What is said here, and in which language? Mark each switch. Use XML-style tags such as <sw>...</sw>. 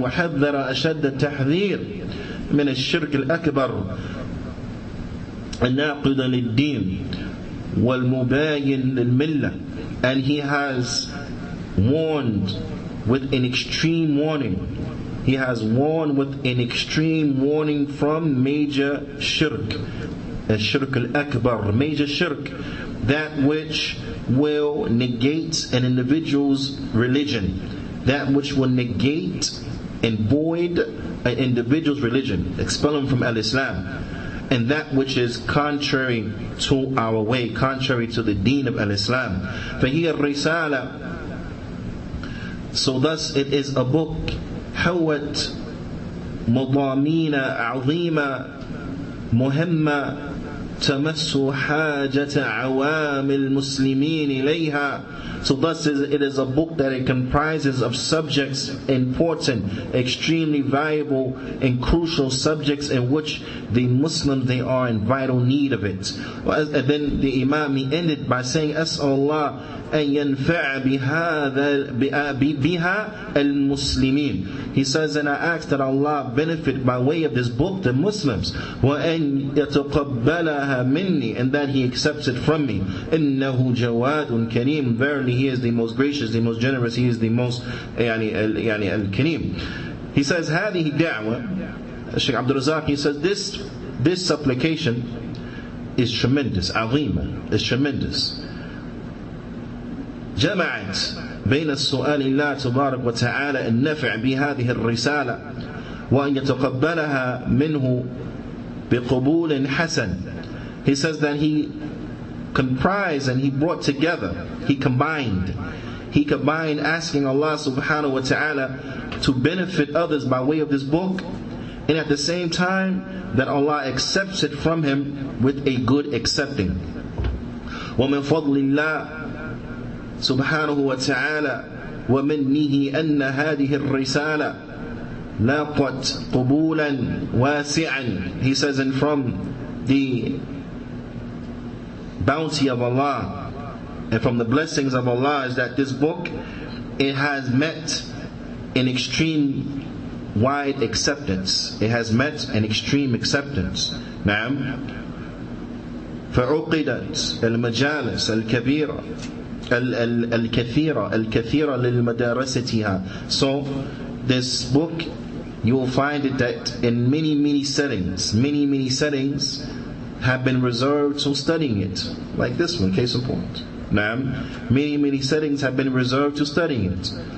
<ar>وحذر أشد التحذير من الشرك الأكبر الناقض للدين والمباين للملة,</ar> <en>and he has warned with an extreme warning. He has warned with an extreme warning from major shirk, الشرك الأكبر, major shirk, that which will negate an individual's religion, that which will negate and void an individual's religion, expel him from al-Islam, and that which is contrary to our way, contrary to the deen of al-Islam.</en> <ar>فهي الرسالة,</ar> <en>so thus it is a book,</en> <ar>حوت مضامين عظيمة مهمة تمس حاجة عوام المسلمين إليها.</ar> <en>So thus it is a book that it comprises of subjects, important, extremely valuable and crucial subjects in which the Muslims they are in vital need of it. And then the Imam he ended by saying,</en> <ar>أسأل الله أن ينفع بها المسلمين.</ar> <en>He says, and I ask that Allah benefit by way of this book the Muslims,</en> <ar>وأن يتقبلها مني,</ar> <en>and that He accepts it from me.</en> <ar>إنه جواد كريم,</ar> <en>verily He is the most gracious, the most generous, He is the most al-Kareem. He says,</en> <ar>هذه دعوة,</ar> <en>Shaykh Abdul Razak, he says, this supplication is tremendous, عظيمة, is tremendous.</en> <ar>جمعت بين السؤال الله تبارك وتعالى النفع بهذه الرسالة وأن يتقبلها منه بقبول حسن.</ar> <en>He says that he comprised and he brought together, he combined asking Allah subhanahu wa ta'ala to benefit others by way of this book, and at the same time that Allah accepts it from him with a good accepting.</en> <ar>وَمِن فَضْلِ اللَّهِ سبحانه وتعالى ومنه أن هذه الرسالة لاقت قبولا واسعا.</ar> <en>He says, and from the bounty of Allah and from the blessings of Allah is that this book, it has met an extreme wide acceptance. It has met an extreme acceptance.</en> <ar>نعم. فعقدت المجالس الكبيرة الكثيرة للمدارستها.</ar> <en>So this book, you will find it that in many settings have been reserved to studying it. Like this one, case in point.</en> <ar>نعم.</ar> <en>Many settings have been reserved to studying it.</en>